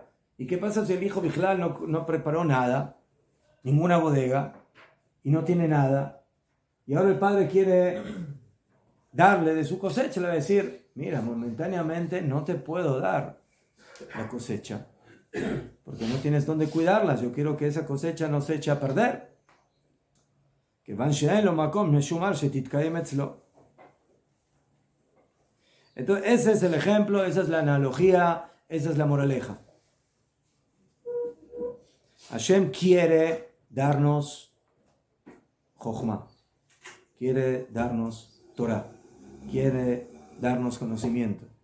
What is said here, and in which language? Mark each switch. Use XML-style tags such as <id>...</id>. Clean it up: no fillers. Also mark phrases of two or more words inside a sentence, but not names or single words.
<es>¿Y qué pasa si el hijo Bijlal no preparó nada, ninguna bodega, y no tiene nada? Y ahora el padre quiere darle de su cosecha, le va a decir, mira, momentáneamente no te puedo dar la cosecha, porque no tienes dónde cuidarlas. Yo quiero que esa cosecha no se eche a perder.</es> <he>Que van שאין מקום משומר שתתקיים אצלו.</he> <es>Entonces, ese es el ejemplo, esa es la analogía, esa es la moraleja. Hashem quiere darnos Jochma, quiere darnos Torah, quiere darnos conocimiento.</es>